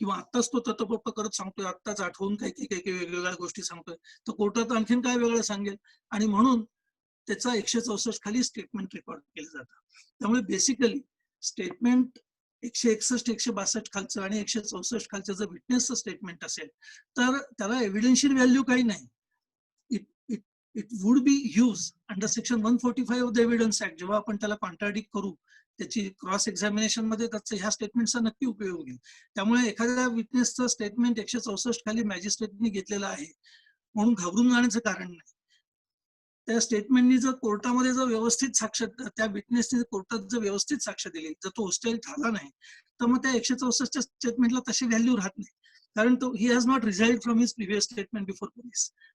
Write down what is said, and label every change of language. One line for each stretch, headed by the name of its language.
Marathi: किंवा आत्ताच तो तत्पप्प करत सांगतोय, आत्ताच आठवून काही वेगवेगळ्या गोष्टी सांगतोय, तर कोर्टात आणखीन काय वेगळं सांगेल. आणि म्हणून त्याचा 164 खाली स्टेटमेंट रेकॉर्ड केलं जातं. त्यामुळे बेसिकली स्टेटमेंट 161, 162 खालचं आणि 164 खालचं जर विटनेसचं स्टेटमेंट असेल तर त्याला एव्हिडेन्शियल व्हॅल्यू काही नाही.
English: It would be use under section 145 of the evidence act.
Marathi: जेव्हा आपण त्याला कॉन्ट्राडिक्ट करू त्याची क्रॉस एक्झामिनेशन मध्ये त्याचा ह्या स्टेटमेंटचा नक्की उपयोग होईल. त्यामुळे एखाद्या विटनेसचं स्टेटमेंट 164 खाली मॅजिस्ट्रेटने घेतलेलं आहे म्हणून घाबरून जाण्याचं कारण नाही. त्या स्टेटमेंटनी जर कोर्टामध्ये जर व्यवस्थित साक्ष, त्या विटनेसने कोर्टात जर व्यवस्थित साक्ष दिली, जर तो होस्टाईल झाला नाही तर मग त्या 164च्या स्टेटमेंटला तशी व्हॅल्यू राहत नाही, कारण तो
English: He has not resiled from his previous statement before police.